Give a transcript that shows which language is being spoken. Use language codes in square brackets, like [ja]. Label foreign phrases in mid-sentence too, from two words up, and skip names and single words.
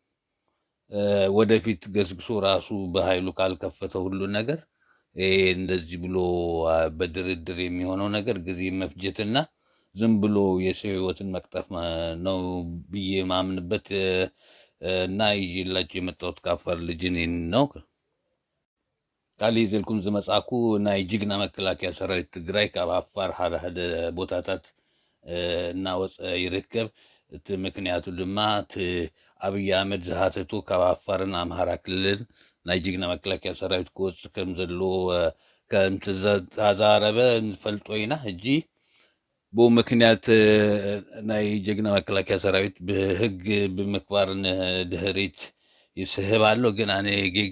[am] ወደፊት ገስግሶ ራሱ በኃይሉ ካልከፈተ ሁሉ ነገር እንደዚህ ብሎ በድርድር የሚሆነው ነገር ጊዜ መፍጀትና ዝም ብሎ የሰው ህይወትን መቅጠፍ ነው ብዬ ማምንበት እና ይዤላችሁ የመጣሁት ከአፋር ልጅን ነው። [ti] ቃል ይዘልኩም ዝመጻኩ ናይ ጅግና መከላከያ ሰራዊት ትግራይ ካብ አፋር ሓደ ቦታታት እናወፀ ይርከብ። እቲ ምክንያቱ ድማ እቲ አብይ አህመድ ዝሃተቱ ካብ አፋርን አምሃራ ክልል ናይ ጅግና መከላከያ ሰራዊት ክወፅእ ከም ዘለዎ ከምቲ ዝተዛረበ ንፈልጦ ኢና። ሕጂ ብኡ ምክንያት ናይ ጅግና መከላከያ ሰራዊት ብህግ ብምክባር ንድሕሪት ይስህብ ኣሎ። ግን ኣነ ጌጋ